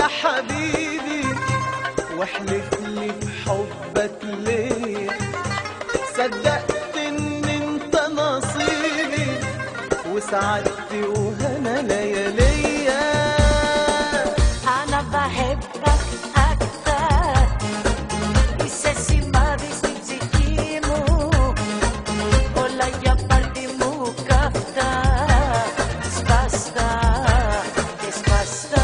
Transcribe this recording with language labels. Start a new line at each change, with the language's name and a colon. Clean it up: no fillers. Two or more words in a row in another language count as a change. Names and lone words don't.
Arabic: حبيبي، واحلف لي بحبك ليه، صدقت ان انت نصيبي وسعادتي وهنا لياليا. أنا بحبك أكتر،
Greek: είσαι σημάδι στην ψυχή μου, όλα για πάρτι μου καυτά, σπαστά και σπαστά.